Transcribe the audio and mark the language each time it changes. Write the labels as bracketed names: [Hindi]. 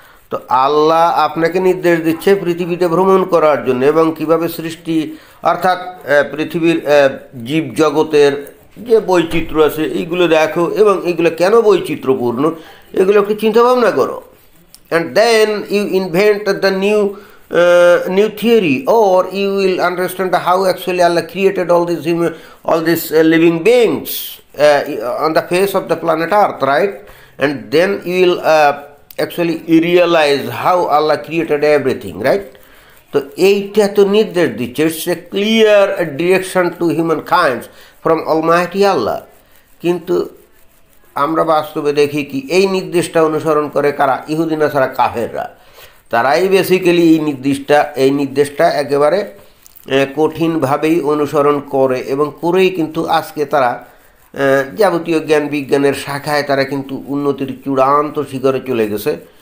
[Bangla] তো আল্লাহ আপনাকে নির্দেশ দিচ্ছে পৃথিবীতে ভ্রমণ করার জন্য, এবং কিভাবে সৃষ্টি অর্থাৎ পৃথিবীর জীবজগতের যে বৈচিত্র্য আছে এইগুলো দেখো, এবং এইগুলো কেন বৈচিত্র্যপূর্ণ এগুলো একটু চিন্তাভাবনা করো। [English] And then you invent the new new theory, or you will understand how actually Allah created all these living beings on the face of the planet Earth, right? And then you will actually realize how Allah created everything, right? [Bangla] তো এইটা তো নির্দেশ দিচ্ছে, [English] It's a clear direction to human kinds from almighty Allah. [Bangla] কিন্তু আমরা বাস্তবে দেখি কি এই নির্দেশটা অনুসরণ করে কারা? ইহুদি নাসারা কাফেররা। তারাই বেসিক্যালি এই নির্দেশটা একেবারে কঠিনভাবেই অনুসরণ করে এবং করেই কিন্তু আজকে তারা যাবতীয় জ্ঞান বিজ্ঞানের শাখায় তারা কিন্তু উন্নতির চূড়ান্ত শিখরে চলে গেছে।